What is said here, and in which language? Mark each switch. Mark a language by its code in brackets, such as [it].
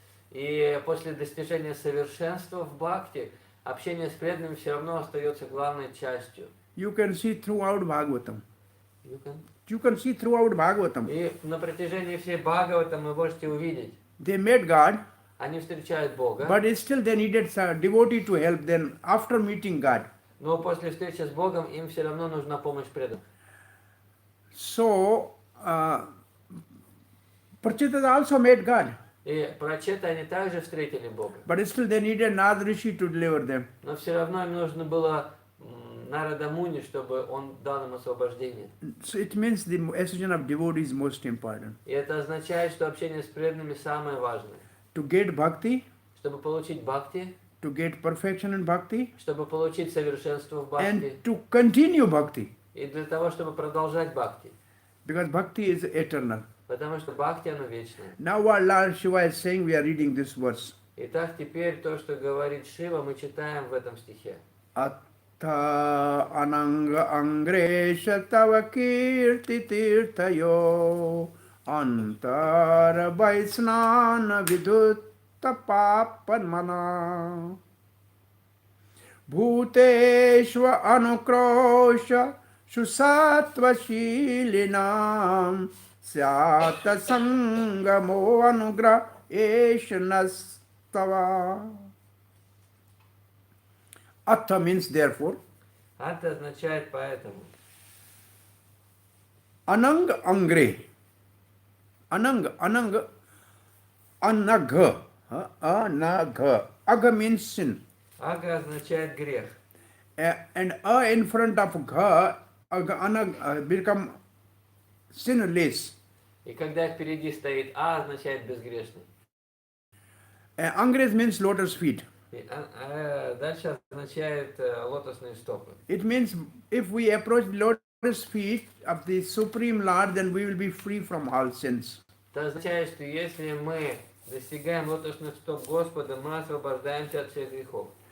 [ru] И после достижения совершенства в бхакти, общение с преданными все равно остается главной частью. [en] You can see throughout Bhagavatam. You can see throughout Bhagavatam. [ru] И на протяжении всей Бхагаватам вы можете увидеть, [en] They met God, [ru] они встречают Бога, [en] but still they needed a devotee to help them after meeting God. [ru] но после встречи с Богом им все равно нужна помощь преданных. [en] So, Prachita also met God, [ru] И прочета они также встретили Бога, [en] but still they needed Narad Rishi to deliver them. [ru] но все равно им нужно было Нарада Муни, чтобы он дал им освобождение. [en] So it means the association of devotee is most important. [ru] И это означает, что общение с преданными самое важное. [en] To get bhakti, [ru] Чтобы получить бхакти, [en] to get perfection in bhakti, [ru] чтобы получить совершенство в бхакти, [en] and to continue bhakti, [ru] и для того, чтобы продолжать бхакти. [en] because bhakti is eternal. [ru] Потому что бхакти, оно вечное. [en] Now what Lord Shiva is saying, we are reading this verse. [ru] Итак, теперь то, что говорит Шива, мы читаем в этом стихе. [sa] Atta ananga angresha tava kirti tirthayo antara vaisnana vidutta papanmana bhuteshva anukrosha susatva shilinam syata sangamo anugra eshanastava. [en] Atha means therefore. [ru] Это означает поэтому. [sa] Anang angre. Anang anagha. [en] Anagha. Agha means sin. [ru] Ага означает грех. [en] And in front of gha, anag become sinless. [ru] И когда впереди стоит А, означает безгрешный. [en] Angres means lotus feet. [ru] И дальше означает лотосные стопы. [en] It means if we approach the lotus feet of the Supreme Lord, then we will be free from all sins. [ru] Это означает, что если мы достигаем лотосных стоп Господа, мы освобождаемся от всех грехов.